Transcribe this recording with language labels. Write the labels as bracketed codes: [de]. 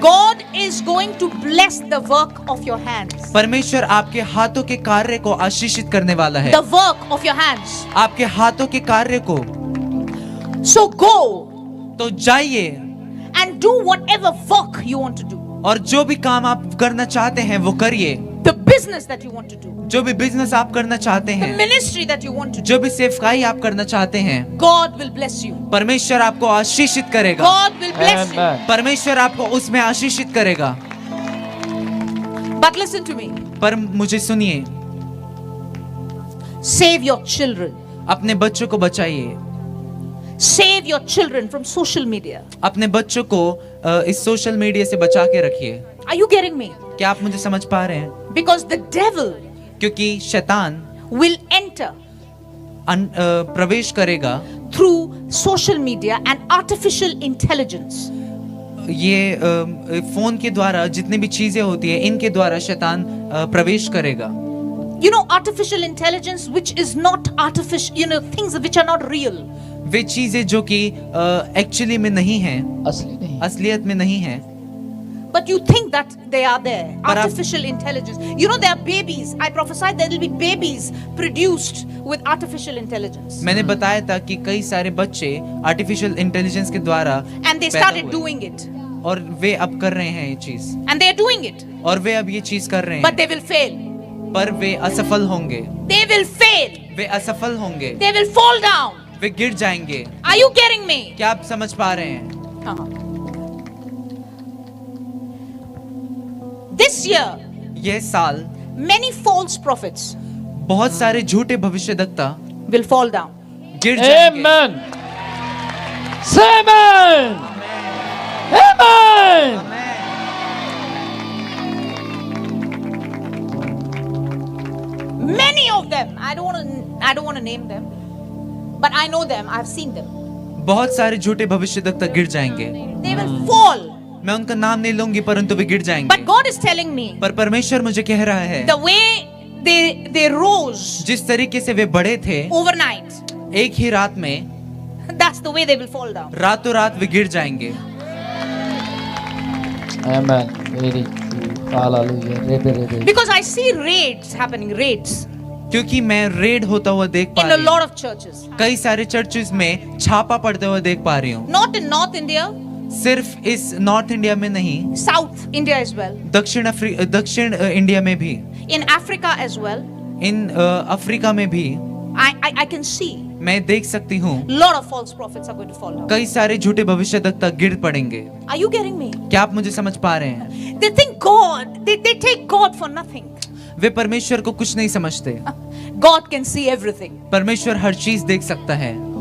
[en] God is going to bless the work of your hands. [hi] परमेश्वर आपके हाथों के कार्य को आशीषित करने वाला है। [en] The work of your hands. [hi] आपके हाथों के कार्य को। [en] So go [hi] तो जाइए [en] and do whatever work you want to do. [hi] और जो भी काम आप करना चाहते हैं वो करिए। [en] The business that you want to do. [hi] जो भी बिजनेस आप करना चाहते [en] The [hi] हैं, [en] ministry that you want to do. [hi] जो भी सेवकाई आप करना चाहते हैं, [en] God will bless you. [hi] परमेश्वर आपको आशीषित करेगा। [en] God will bless you. Amen. [hi] परमेश्वर आपको उसमें आशीषित करेगा। [en] But listen to me. [hi] पर मुझे सुनिए, [en] Save your children. [hi] अपने बच्चों को बचाइए। [en] Save your children from social media. [hi] अपने बच्चों को इस सोशल मीडिया से बचा के रखिए। [en] Are you getting me? [hi] क्या आप मुझे समझ पा रहे हैं? [en] Because the devil [hi] क्योंकि शैतान [en] will enter [hi] प्रवेश करेगा [en] through social media and artificial intelligence. [hi] ये फोन के द्वारा जितनी भी चीजें होती है, इनके द्वारा शैतान प्रवेश करेगा। [en] You know, artificial intelligence which is not artificial, you know, things which are not real. [hi] वे चीजें जो कि एक्चुअली में नहीं है, असली नहीं। असलियत में नहीं है, [en] But you think that they are there. But Artificial intelligence. You know, there are babies. I prophesy there will be babies produced with artificial intelligence. [hi] मैंने बताया था कि कई सारे बच्चे आर्टिफिशियल इंटेलिजेंस के द्वारा [en] And they [hi] पैदा [en] started [hi] हुए। [en] doing it. [hi] और वे अब कर रहे हैं ये चीज, [en] And they are doing it. [hi] और वे अब ये चीज कर रहे [en] But [hi] हैं, [en] they will fail. [hi] पर वे असफल होंगे। [en] They will fail. [hi] वे असफल होंगे, [en] They will fall down. [hi] वे गिर जाएंगे। [en] Are you getting me? [hi] क्या आप समझ पा रहे हैं? Uh-huh. [en] This year, [hi] यह साल [en] many false prophets [hi] बहुत सारे झूठे भविष्यद्वक्ता [en] will fall down. [hi] गिर जाएंगे। [en] Amen. Say amen. Amen. Many of them. I don't want to name them, but I know them. I've seen them. [hi] बहुत सारे झूठे भविष्यद्वक्ता गिर जाएंगे। [en] They will fall. [hi] मैं उनका नाम नहीं लूंगी, परंतु वे गिर जाएंगे। [en] But God is telling me [hi] पर परमेश्वर मुझे कह रहा है, [en] the way they rose [hi] जिस तरीके से वे बढ़े थे [en] overnight, [hi] एक ही रात में, [en] that's the way they will fall down. [hi] रातों रात वे गिर जाएंगे। [en] Amen. Very true. Hallelujah. Rebe. Because I see raids happening, raids [hi] क्योंकि मैं रेड होता हुआ देख पा [en] in a [hi] रही [en] lot [hi] हूँ। [en] of churches. [hi] कई सारे चर्चेस में छापा पड़ते हुए देख पा रही हूँ। [en] Not in North India, [hi] सिर्फ इस नॉर्थ इंडिया में नहीं, [en] South India as well, [hi] दक्षिण इंडिया में भी, [en] in Africa as well. [hi] In Africa में भी [en] I can see [hi] मैं देख सकती हूँ [en] lot of false prophets are going to fall down. [hi] कई सारे झूठे भविष्यद्वक्ता गिर पड़ेंगे। [en] Are you getting me? [hi] क्या आप मुझे समझ पा रहे हैं? [en] They think God, they take God for nothing. [hi] वे परमेश्वर को कुछ नहीं समझते। [en] God can see everything. [hi] परमेश्वर हर चीज देख सकता है।